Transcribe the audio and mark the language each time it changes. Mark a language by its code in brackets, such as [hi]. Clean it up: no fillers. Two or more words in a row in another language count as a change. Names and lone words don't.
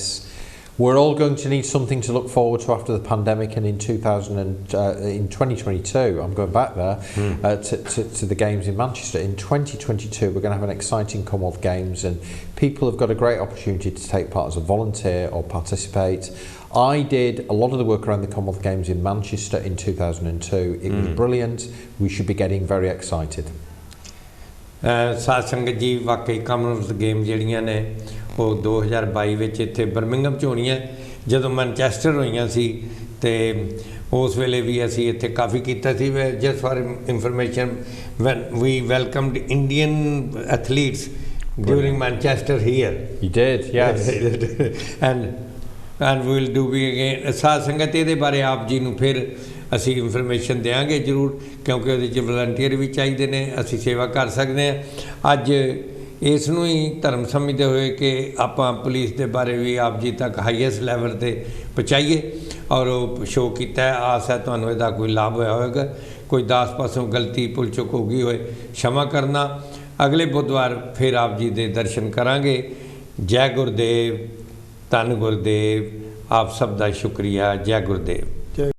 [en] We're all going to need something to look forward to after the pandemic, and in 2022, I'm going back there to the games in Manchester. In 2022, we're going to have an exciting Commonwealth Games, and people have got a great opportunity to take part as a volunteer or participate. I did a lot of the work around the Commonwealth Games in Manchester in 2002. It was brilliant. We should be getting very excited. [pa] ਸਾਧ ਸੰਗਤ ਜੀ, ਵਾਕਈ ਕਾਮਨਵੈਲਥ ਗੇਮ ਜਿਹੜੀਆਂ ਨੇ ਉਹ 2022 ਵਿੱਚ ਇੱਥੇ ਬਰਮਿੰਗਮ 'ਚ ਹੋਣੀਆਂ। ਜਦੋਂ ਮੈਨਚੈਸਟਰ ਹੋਈਆਂ ਸੀ ਤੇ ਉਸ ਵੇਲੇ ਵੀ ਅਸੀਂ ਇੱਥੇ ਕਾਫੀ ਕੀਤਾ ਸੀ। [en] just for information, when we welcomed Indian athletes during Manchester here. You did, yes. and we will do be again। [pa] ਸਾਧ ਸੰਗਤ ਇਹਦੇ ਬਾਰੇ ਆਪ ਜੀ ਨੂੰ ਫਿਰ ਅਸੀਂ ਇਨਫੋਰਮੇਸ਼ਨ ਦੇਵਾਂਗੇ ਜ਼ਰੂਰ, ਕਿਉਂਕਿ ਉਹਦੇ 'ਚ ਵਲੰਟੀਅਰ ਵੀ ਚਾਹੀਦੇ ਨੇ, ਅਸੀਂ ਸੇਵਾ ਕਰ ਸਕਦੇ ਹਾਂ। ਅੱਜ ਇਸ ਨੂੰ ਹੀ ਧਰਮ ਸਮਝਦੇ ਹੋਏ ਕਿ ਆਪਾਂ ਪੁਲਿਸ ਦੇ ਬਾਰੇ ਵੀ ਆਪ ਜੀ ਤੱਕ [en] highest level [pa] 'ਤੇ ਪਹੁੰਚਾਈਏ ਔਰ ਉਹ ਸ਼ੋਅ ਕੀਤਾ ਹੈ। ਆਸ ਹੈ ਤੁਹਾਨੂੰ ਇਹਦਾ ਕੋਈ ਲਾਭ ਹੋਇਆ ਹੋਵੇਗਾ। ਕੋਈ ਦਾਸ ਪਾਸੋਂ ਗਲਤੀ ਭੁੱਲ ਚੁੱਕ ਹੋ ਗਈ ਹੋਏ [hi] क्षमा करना। [pa] ਅਗਲੇ ਬੁੱਧਵਾਰ ਫਿਰ ਆਪ ਜੀ ਕੇ ਦਰਸ਼ਨ ਕਰਾਂਗੇ। [hi] जय गुरुदेव, धन गुरुदेव, आप सब का शुक्रिया। जय गुरुदेव।